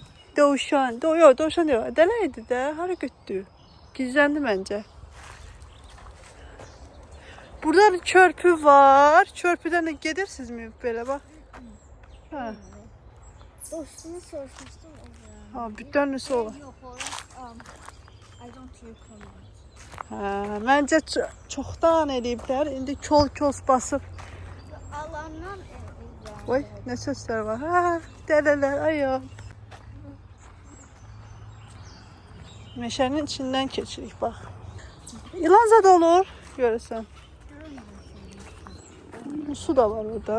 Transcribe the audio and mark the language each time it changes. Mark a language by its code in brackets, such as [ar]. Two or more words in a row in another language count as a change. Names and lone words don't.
[az] Dovşan, dovşan yox, dələ idi də, hara getdi? Gizləndi məncə. Burada bir körpü var. Körpüdən də gedirsinizmi belə bax? Hə. Dostunu soruşmuştum o zaman. Ha, bir dönüsü olur. [en] I don't recommend. [az] Hə, məncə çoxdan eləyiblər. İndi kol basıb. Alandan Oy, nə səslər var? Hə, dələlər, ayo. Meşənin içindən keçirik, bax. İlan zad olur, görürsən. Su da var orada.